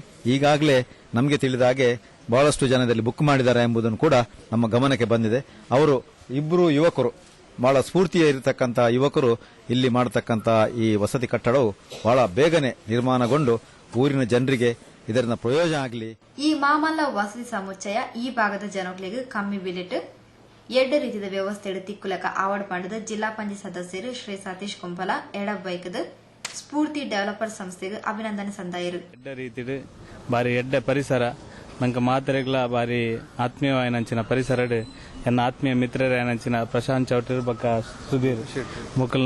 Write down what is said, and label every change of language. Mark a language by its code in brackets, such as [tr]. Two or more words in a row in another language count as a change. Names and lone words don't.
[kn] ಈಗಾಗಲೇ ನಮಗೆ ತಿಳಿದ ಹಾಗೆ ಬಹಳಷ್ಟು ಜನದಲ್ಲಿ ಬುಕ್ ಮಾಡಿದ್ದಾರೆ ಎಂಬುದನ್ನು ಕೂಡ ನಮ್ಮ ಗಮನಕ್ಕೆ ಬಂದಿದೆ. ಅವರು ಇಬ್ಬರು ಯುವಕರು, ಬಹಳ ಸ್ಫೂರ್ತಿಯ ಇರತಕ್ಕಂತಹ ಯುವಕರು ಇಲ್ಲಿ ಮಾಡತಕ್ಕಂತ ಈ ವಸತಿ ಕಟ್ಟಡವು ಬಹಳ ಬೇಗನೆ ನಿರ್ಮಾಣಗೊಂಡು ಊರಿನ ಜನರಿಗೆ ಇದರಿಂದ ಪ್ರಯೋಜನ ಆಗಲಿ. [tcy] ಈ ಮಾಮಲ್ಲ ವಸತಿ ಸಮುಚ್ಚಯ ಈ ಭಾಗದ ಜನಗಳಿಗೆ ಕಮ್ಮಿ ಬಿಲೆಟ್ ಎಡ್ಡ ರೀತಿಯ ವ್ಯವಸ್ಥೆ ತಿಕ್ಕುಲಕ ಆವಡ್ ಪಂಡದ ಜಿಲ್ಲಾ ಪಂಚಾಯತ್ ಸದಸ್ಯರು ಶ್ರೀ ಸತೀಶ್ ಕೊಂಪಲ ಎಡಬೈಕದ ಸ್ಫೂರ್ತಿ ಡೆವಲಪರ್ ಸಂಸ್ಥೆಗೆ ಅಭಿನಂದನೆ ಸಂದಾಯರು. ಎಡ್ಡ ರೀತಿಡ್ ಬಾರಿ ಎಡ್ಡ ಪರಿಸರ ನಂಗೆ ಮಾತ್ರೆಗಳ ಬಾರಿ ಆತ್ಮೀಯವಾಯನಂಚಿನ ಪರಿಸರಡ್ ಎನ್ನ ಆತ್ಮೀಯ ಮಿತ್ರರಾಯನಂಚಿನ ಪ್ರಶಾಂತ್ ಚೌಟರ್ ಬಕ್ಕ ಸುಧೀರ್ ಮುಕಲ್ನ